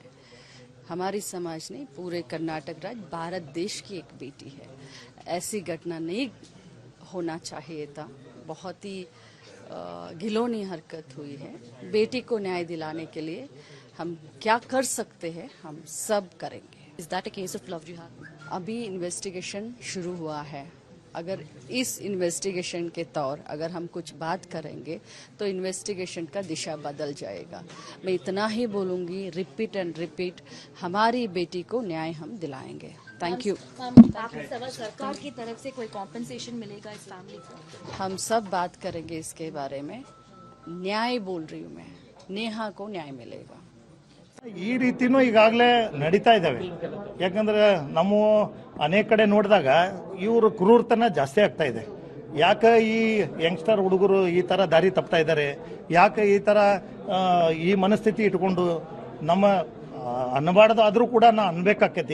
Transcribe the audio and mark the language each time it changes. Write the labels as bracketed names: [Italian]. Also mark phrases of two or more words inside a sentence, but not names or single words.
[Hindi] हमारी समाज नहीं, पूरे कर्नाटक राज्य भारत देश की एक बेटी है। ऐसी घटना नहीं होना चाहिए था। बहुत ही घिनौनी हरकत हुई है। बेटी को न्याय दिलाने के लिए हम क्या कर सकते हैं, हम सब करेंगे। [English] Is that a case of love jihad? [Hindi] अभी इन्वेस्टिगेशन शुरू हुआ है। अगर इस इन्वेस्टिगेशन के तौर अगर हम कुछ बात करेंगे तो इन्वेस्टिगेशन का दिशा बदल जाएगा। मैं इतना ही बोलूँगी, [English] repeat and repeat, [Hindi] हमारी बेटी को न्याय हम दिलाएंगे। [English] thank you. [Hindi] सरकार की तरफ से कोई कॉम्पेंसेशन मिलेगा इस फैमिली को? हम सब बात करेंगे इसके बारे में। न्याय बोल रही हूँ मैं, नेहा को न्याय मिलेगा। [Kannada] ಈ ರೀತಿನೂ ಈಗಾಗಲೇ ನಡೀತಾ ಇದ್ದಾವೆ. ಯಾಕಂದ್ರೆ ನಮ್ಮ ಅನೇಕ ಕಡೆ ನೋಡಿದಾಗ ಇವರು ಕ್ರೂರತನ ಜಾಸ್ತಿ ಆಗ್ತಾ ಇದೆ. ಯಾಕೆ ಈ ಯಂಗ್ಸ್ಟರ್ ಹುಡುಗರು ಈ ತರ ದಾರಿ ತಪ್ತಾ ಇದ್ದಾರೆ, ಯಾಕೆ ಈ ತರ ಈ ಮನಸ್ಥಿತಿ ಇಟ್ಕೊಂಡು ನಮ್ಮ ಅನ್ನಬಾರ್ದು ಆದರೂ ಕೂಡ ನಾ ಅನ್ಬೇಕಾಕೈತಿ.